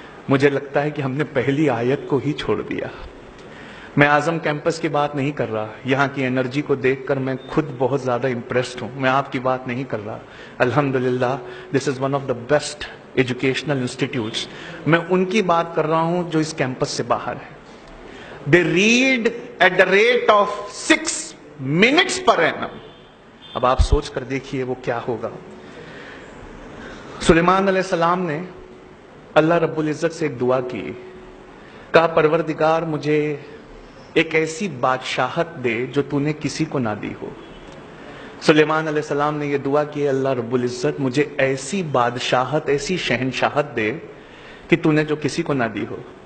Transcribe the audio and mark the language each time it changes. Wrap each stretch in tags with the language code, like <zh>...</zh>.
<hi>मुझे लगता है कि हमने पहली आयत को ही छोड़ दिया। मैं आजम कैंपस की बात नहीं कर रहा, यहाँ की एनर्जी को देखकर मैं खुद बहुत ज्यादा इम्प्रेस्ड हूँ। मैं आपकी बात नहीं कर रहा।</hi> <en>अल्हम्दुलिल्लाह, this is one of the best educational institutes.</en> <hi>मैं उनकी बात कर रहा हूँ जो इस कैंपस से बाहर है।</hi> <en>They read at the rate of 6 minutes per annum।</en> <hi>अब आप सोच कर देखिए वो क्या होगा। सुलेमान अलैहिस्सलाम ने अल्लाह रब्बुल इज्जत से एक दुआ की, कहा परवरदिगार मुझे एक ऐसी बादशाहत दे जो तूने किसी को ना दी हो। सुलेमान अलैहिस्सलाम ने यह दुआ की, अल्लाह रब्बुल इज्जत मुझे ऐसी बादशाहत, ऐसी शहनशाहत दे कि तूने जो किसी को ना दी हो।</hi>